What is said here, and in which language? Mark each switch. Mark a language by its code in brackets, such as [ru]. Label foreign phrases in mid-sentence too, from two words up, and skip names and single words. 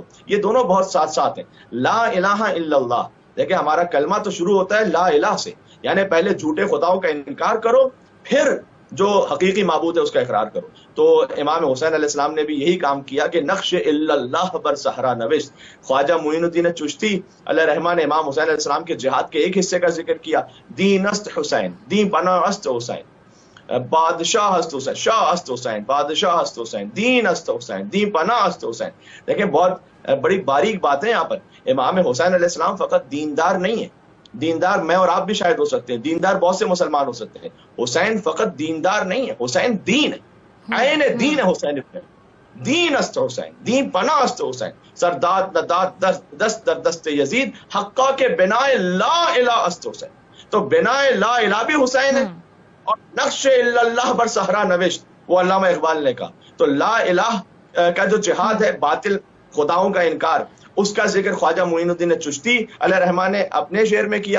[ur] یہ دونوں بہت ساتھ ساتھ ہیں. [ar] لا الہ الا اللہ، [ur] دیکھیں ہمارا کلمہ تو شروع ہوتا ہے [ar] لا الہ [ur] سے، یعنی پہلے جھوٹے خداؤں کا انکار کرو پھر جو حقیقی معبود ہے اس کا اقرار کرو. تو امام حسین علیہ السلام نے بھی یہی کام کیا کہ [fa] نقش الا اللہ بر صحرا نوشت. [ur] خواجہ معین الدین چشتی علیہ رحمہ نے امام حسین علیہ السلام کے جہاد کے ایک حصے کا ذکر کیا، [fa] دین است حسین، دین بنا است حسین، بادشاہ است حسین، شاہ است حسین، بادشاہ است حسین، دین است حسین، دین پناہ است حسین. [ur] دیکھیں بہت بڑی باریک بات ہے یہاں پر. امام حسین علیہ السلام فقط دیندار نہیں ہے، دیندار میں اور آپ بھی شاید ہو سکتے ہیں، دیندار بہت سے مسلمان ہو سکتے ہیں. حسین فقط دیندار نہیں ہے، حسین دین ہے، عین دین ہے. [fa] حسین ابن دین است حسین، دین پناہ است حسین، سرداد نداد دست در دست یزید، حقا کے بنا لا الہ است حسین. [ur] تو بنا [ar] لا الہ [ur] بھی حسین ہے اور [fa] نقش الا اللہ بر صحرا نوشت [ur] وہ علامہ اقبال نے کہا. تو [ar] لا الہ [ur] کا جو جہاد ہے، باطل خداؤں کا انکار، اس کا ذکر خواجہ معین الدین چشتی علیہ رحمہ نے اپنے شعر میں کیا.